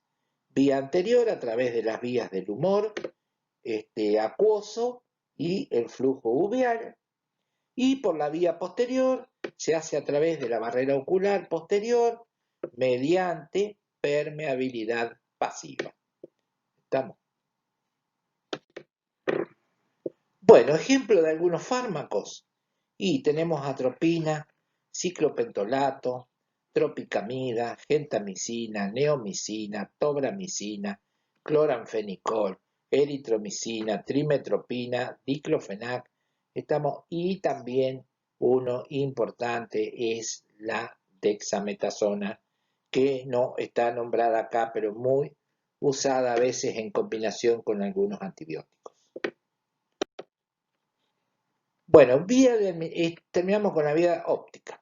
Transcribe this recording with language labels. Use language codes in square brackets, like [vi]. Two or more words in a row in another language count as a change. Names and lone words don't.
[es] Vía anterior a través de las vías del humor acuoso y el flujo uveal, y por la vía posterior se hace a través de la barrera ocular posterior mediante permeabilidad pasiva. ¿Estamos? Bueno, ejemplo de algunos fármacos. Y tenemos atropina, ciclopentolato, tropicamida, gentamicina, neomicina, tobramicina, cloranfenicol, eritromicina, trimetropina, diclofenac. Y también uno importante es la dexametasona, que no está nombrada acá, pero muy usada a veces en combinación con algunos antibióticos. Bueno, terminamos con la vía óptica.